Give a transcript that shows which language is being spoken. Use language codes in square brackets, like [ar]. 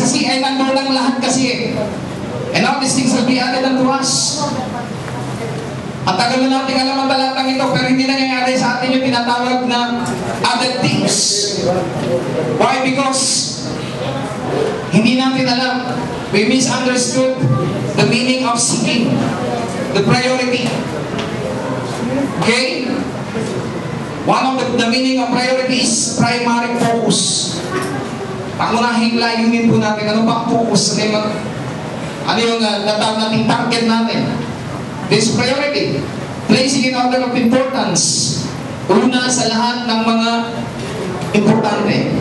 [tl] Kasi ay nandun ang lahat kasi. [en] And all these things will be added unto us. [tl] Ang tagal na natin alam ang talatang ito, pero hindi nangyayari sa atin yung tinatawag na added things. [en] Why? Because [tl] hindi natin alam. [en] We misunderstood the meaning of seeking, the priority. Okay? One of the meaning of priority is primary focus. [tl] Pangunahing layunin po natin. Ano ba ang focus? Ano yung natawag nating target natin? [en] This priority. Placing in order of importance. [tl] Una sa lahat ng mga importante.